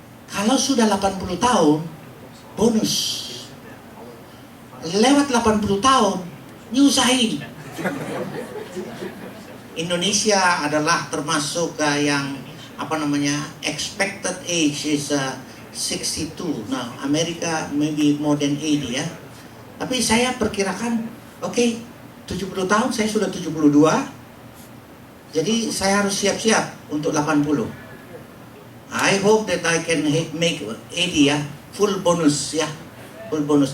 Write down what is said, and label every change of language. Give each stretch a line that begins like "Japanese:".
Indonesian: Kalau sudah 80 tahun, bonus. Lewat 80 tahun, nyusahin. Indonesia adalah termasuk yang
English: expected age is 62.
Indonesian: Nah, Amerika
English: maybe more than 80
Indonesian: ya. Tapi saya perkirakan, oke, 70 tahun, saya sudah 72. Jadi saya harus siap-siap untuk 80.
English: I hope that I can make 80 ya, full bonus ya, full bonus.